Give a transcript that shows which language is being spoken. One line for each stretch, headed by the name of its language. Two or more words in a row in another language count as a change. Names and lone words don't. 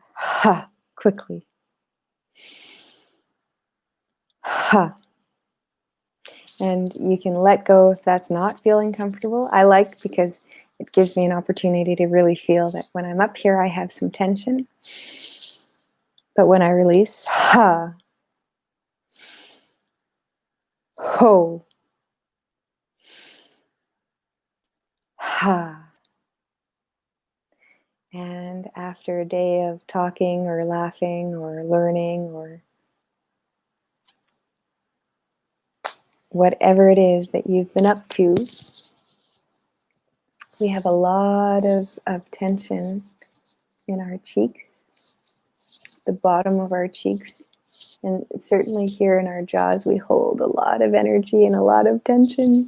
English: Ha, quickly. Ha. And you can let go if that's not feeling comfortable. I like, because it gives me an opportunity to really feel that when I'm up here, I have some tension. But when I release, ha, ho, ha. And after a day of talking or laughing or learning or whatever it is that you've been up to, we have a lot of tension in our cheeks, the bottom of our cheeks, and certainly here in our jaws, we hold a lot of energy and a lot of tension.